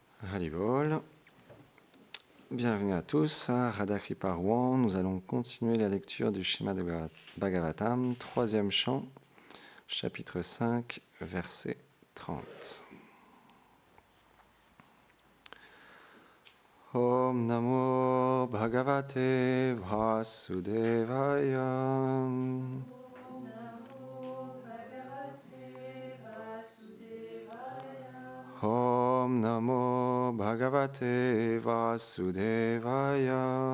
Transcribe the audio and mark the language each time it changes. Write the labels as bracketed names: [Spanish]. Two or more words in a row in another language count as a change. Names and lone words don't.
[French] Haribol. Bienvenue à tous à Radha Kripa Rouen. Nous allons continuer la lecture du Srimad Bhagavatam, troisième chant, chapitre 5, verset 30. [Sanskrit] ॐ नमो भगवते वासुदेवाय. ॐ नमो भगवते वासुदेवाय.